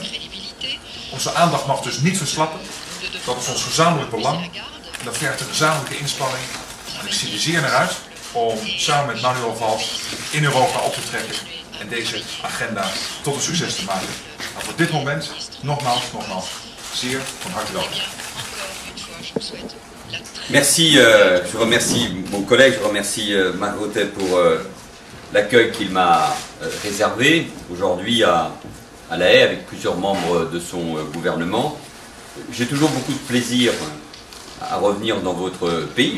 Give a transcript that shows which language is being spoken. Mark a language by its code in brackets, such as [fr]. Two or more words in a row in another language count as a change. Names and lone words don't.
[nl] Onze aandacht mag dus niet verslappen. Dat is ons gezamenlijk belang en dat vergt een gezamenlijke inspanning. En ik zie er zeer naar uit om samen met Manuel Valls in Europa op te trekken en deze agenda tot een succes te maken. Maar voor dit moment, nogmaals, zeer van harte welkom. [fr] Merci, je remercie mon collègue, je remercie Marc Rottet pour l'accueil qu'il m'a réservé aujourd'hui à La Haye avec plusieurs membres de son gouvernement. J'ai toujours beaucoup de plaisir à revenir dans votre pays.